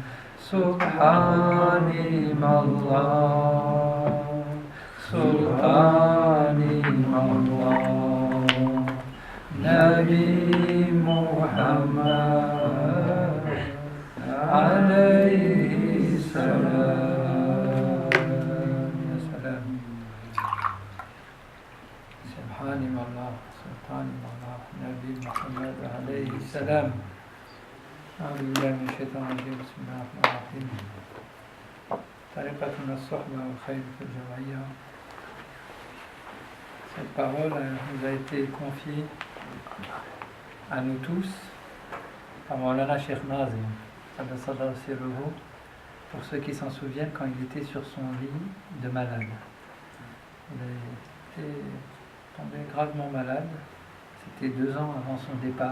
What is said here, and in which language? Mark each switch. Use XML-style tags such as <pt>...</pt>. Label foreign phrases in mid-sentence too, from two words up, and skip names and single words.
<tr>Subhanim Allah, Sultanim Allah,</tr> <ar>نبي محمد عليه السلام. يا سلام.</ar> <tr>Subhanim Allah, Sultanim Allah,</tr> <ar>نبي محمد عليه السلام. أعوذ بالله من الشيطان الرجيم بسم الله الرحمن الرحيم طريقتنا الصحبة والخير في الجمعية.</ar> <fr>Cette parole nous a été confiée à nous tous par Maulana Cheikh Nazim, pour ceux qui s'en souviennent, quand il était sur son lit de malade. Il était tombé gravement malade, c'était 2 ans avant son départ.</fr>